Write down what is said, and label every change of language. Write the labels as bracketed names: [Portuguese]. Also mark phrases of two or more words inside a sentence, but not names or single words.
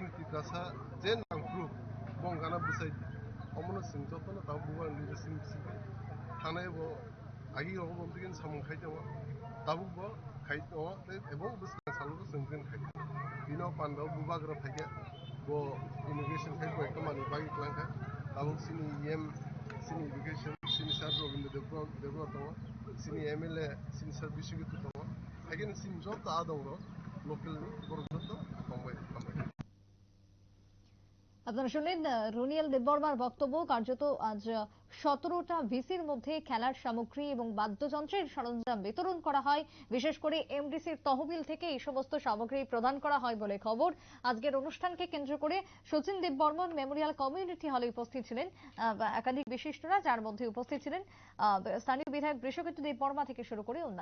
[Kok Borok] तिकासा जे नांफ्रु बंगाना बुसाय अमनो जों जतनो दा बुबाग्रन लिडारशिप मिसिंखि थानायबो आगि रग बमतिगन सामं खाय दङ दाबुबो खाय दङ ते एबं बुसका सालबो जोंगन खाय बिनो पान्दाव बुबाग्र फायगे बो इमिग्रेशन खाय बो कमानि बागि क्लांखा दाबुं सिनि एम सिनि इमिग्रेशन सिनि सार रविन्द्र देबब्र दङ सिनि एमएलए सिनि सार बिसिगितु दङ हायगेन सिनि जत आ दङ लोकेलनि बरजत दंबाय [Bangla] আপনারা শুনলেন রুনিয়াল দেববর্মার বক্তব্য। কার্যত আজ 17টা ভিসির মধ্যে খেলার সামগ্রী এবং বাদ্যযন্ত্রের সরঞ্জাম বিতরণ করা হয়। বিশেষ করে এমডিসির তহবিল থেকে এই সমস্ত সামগ্রী প্রদান করা হয় বলে খবর। আজকের অনুষ্ঠানকে কেন্দ্র করে শচীন দেববর্মন মেমোরিয়াল কমিউনিটি হলে উপস্থিত ছিলেন একাধিক বিশিষ্টরা, যার মধ্যে উপস্থিত ছিলেন স্থানীয় বিধায়ক বৃষকেতু দেববর্মা থেকে শুরু করে অন্যান্যরা।